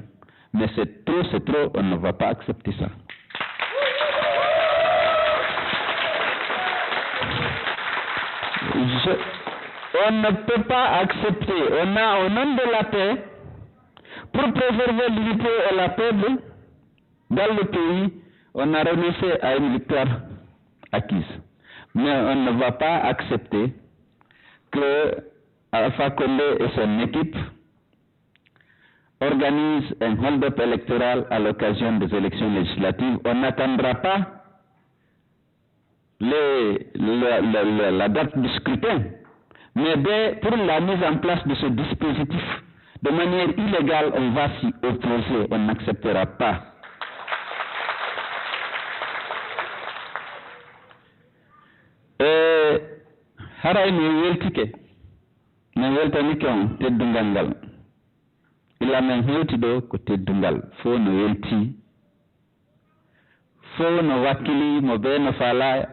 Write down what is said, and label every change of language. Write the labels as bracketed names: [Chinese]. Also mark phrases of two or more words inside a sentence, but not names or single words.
[French] Mais c'est trop, on ne va pas accepter ça. On ne peut pas accepter, on a au nom de la paix, pour préserver l'unité et la paix dans le pays, on a renoncé à une victoire acquise. Mais on ne va pas accepter que Alpha Condé et son équipe organisent un hold-up électoral à l'occasion des élections législatives. On n'attendra pas la date du scrutin, mais pour la mise en place de ce dispositif, de manière illégale, on va s'y opposer, on n'acceptera pas. [Fula] Haray mi weltike, mi weltanike on teddungal ngal. Ila men hewtiɗo ko teddungal, fo no welti, fo no wakkili mo be no falaya.